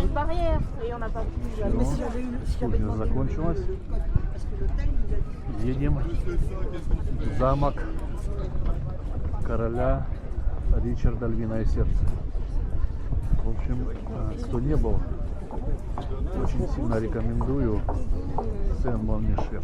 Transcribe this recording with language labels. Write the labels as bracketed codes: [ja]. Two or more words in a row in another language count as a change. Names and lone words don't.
[fr] Barrière et on n'a pas pu aller. Mais si j'avais eu, si j'avais [ru] Кухня [fr] demandé [ru] закончилась. [fr] parce que l'hôtel nous a dit. [ru] Едем в замок короля Ричарда Львиное Сердце. В общем, кто не был, Очень сильно рекомендую Сен-Мон-Мишель.